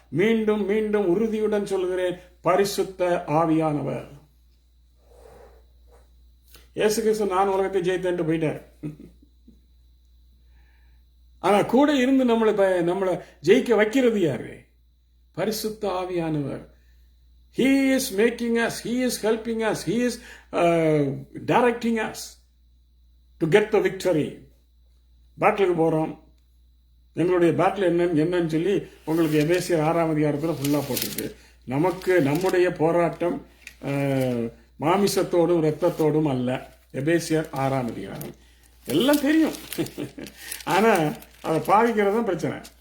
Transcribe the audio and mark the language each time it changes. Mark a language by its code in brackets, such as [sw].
[ta] மீண்டும் மீண்டும் உறுதியுடன் சொல்கிறேன், பரிசுத்த ஆவியானவர். இயேசு கிறிஸ்து நான் உலகத்தை ஜெயித்தேன் போயிட்டார். ஆனா கூட இருந்து நம்மளை ஜெயிக்க வைக்கிறது யாரு? பரிசுத்த ஆவியானவர். [en] He is making us, He is helping us, He is directing us to get the victory. [ta] பேட்டிலுக்கு போறோம். எங்களுடைய பேட்டில் என்னன்னு சொல்லி உங்களுக்கு எபேசியர் 6ஆம் அதிகாரத்தில் ஃபுல்லா போட்டிருக்கு. நமக்கு நம்முடைய போராட்டம் மாமிசத்தோடும் இரத்தத்தோடும் அல்ல. எபேசியர் 6ஆம் அதிகாரம் எல்லாம் தெரியும். ஆனா அதை பாவிக்கிறதுதான் பிரச்சனை.